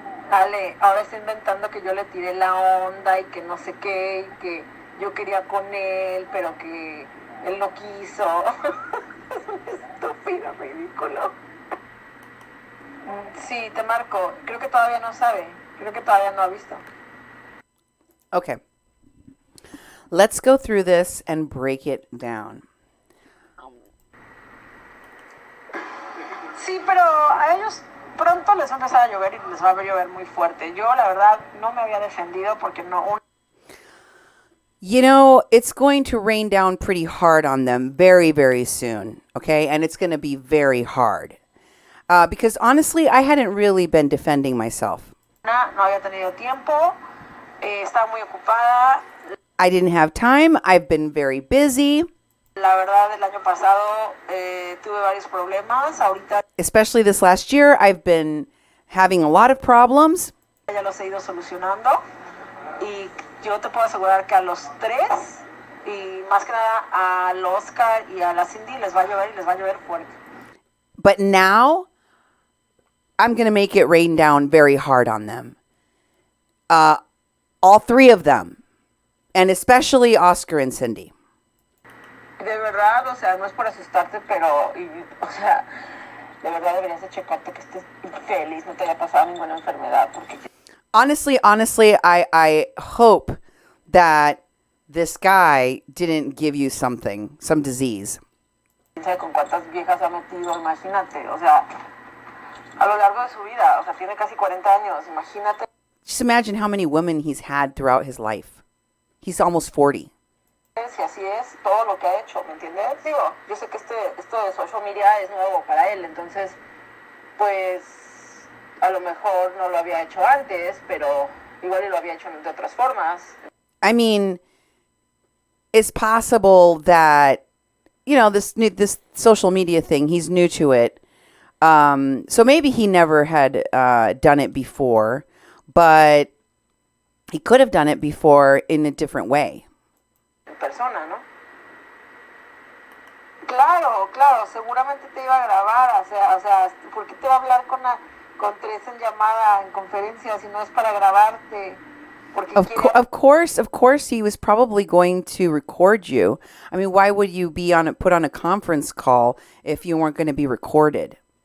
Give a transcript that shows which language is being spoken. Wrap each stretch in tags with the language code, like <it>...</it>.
<es>Ale, ahora está inventando que yo le tiré la onda y que no sé qué, y que yo quería con él, pero que él no quiso. Es un estúpido, ridículo. Sí, te marco. Creo que todavía no sabe. Creo que todavía no ha visto.</es> <en>Okay. Let's go through this and break it down.</en> <es>Sí, pero a ellos pronto les va a empezar a llover y les va a llover muy fuerte. Yo, la verdad, no me había defendido porque no...</es> <en>You know, it's going to rain down pretty hard on them very, very soon, okay? And it's going to be very hard. Because honestly, I hadn't really been defending myself.</en> <es>No había tenido tiempo, estaba muy ocupada.</es> <en>I didn't have time. I've been very busy.</en> <es>La verdad, el año pasado tuve varios problemas. Ahorita,</es> <en>especially this last year, I've been having a lot of problems.</en> <es>Ya los he ido solucionando. Y yo te puedo asegurar que a los tres, y más que nada al Oscar y a la Cindy, les va a llover y les va a llover fuerte.</es> <en>But now, I'm going to make it rain down very hard on them. All three of them. And especially Oscar and Cindy.</en> <es>De verdad, o sea, no es por asustarte, pero, o sea, de verdad deberías de checarte que estés feliz, no te haya pasado ninguna enfermedad, porque...</es> <en>Honestly, I hope that this guy didn't give you something, some disease.</en> <es>Con cuántas viejas ha metido, imagínate, o sea, a lo largo de su vida, o sea, tiene casi 40 años, imagínate.</es> <en>Just imagine how many women he's had throughout his life. He's almost 40.</en> <es>Si así es, todo lo que ha hecho, ¿me entiendes? Digo, yo sé que esto de social media es nuevo para él, entonces, pues, a lo mejor no lo había hecho antes, pero igual lo había hecho de otras formas.</es> <en>I mean, it's possible that, you know, this social media thing, he's new to it. So maybe he never had done it before, but he could have done it before in a different way.</en> <es>En persona, ¿no? Claro, seguramente te iba a grabar, o sea, ¿por qué te va a hablar con tres en llamada, en conferencia, si no es para grabarte?</es> <en>Of course, he was probably going to record you. I mean, why would you be put on a conference call if you weren't going to be recorded?</en>